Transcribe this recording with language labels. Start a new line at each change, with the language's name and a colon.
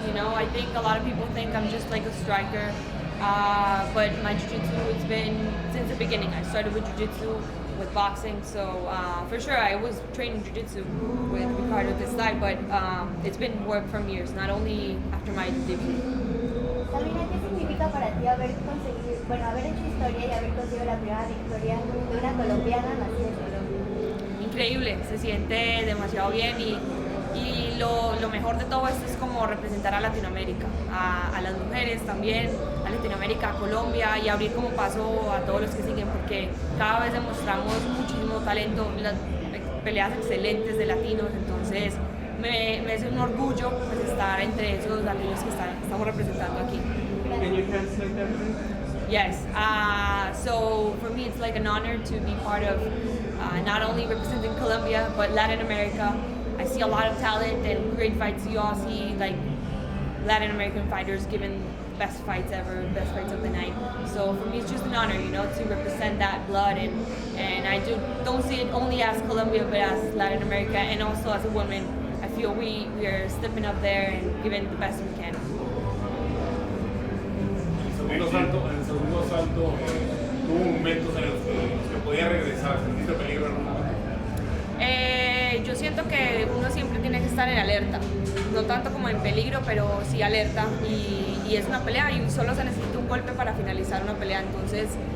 English: I think a lot of people think I'm just like a striker, but my jiu-jitsu, it's been since the beginning. I started with jiu-jitsu, with boxing, so for sure I was training jiu-jitsu with Ricardo this side, but it's been work from years, not only after my debut.
Spanish: Sabina, ¿qué significa para ti haber hecho historia y haber conseguido la primera victoria de una colombiana nacida en Colombia? Increíble, se siente demasiado bien y lo mejor de todo esto es como representar a Latinoamérica, a las mujeres también, a Latinoamérica, a Colombia, y abrir como paso a todos los que siguen, porque cada vez demostramos muchísimo talento, las peleas excelentes de latinos, entonces me es un orgullo pues, estar entre esos latinos que estamos representando aquí.
English: Can you translate that, please? Yes, so for me it's like an honor to be part of not only representing Colombia, but Latin America. I see a lot of talent and great fights. You all see like Latin American fighters giving best fights ever, best fights of the night. So for me it's just an honor, to represent that blood, and I don't see it only as Colombia, but as Latin America, and also as a woman. I feel we are stepping up there and giving the best we can.
Spanish: En el segundo salto, tuvo momentos en los que podía regresar, ¿sentiste peligro en algún momento? Yo siento que uno siempre tiene que estar en alerta, no tanto como en peligro, pero sí alerta, y es una pelea y solo se necesita un golpe para finalizar una pelea, entonces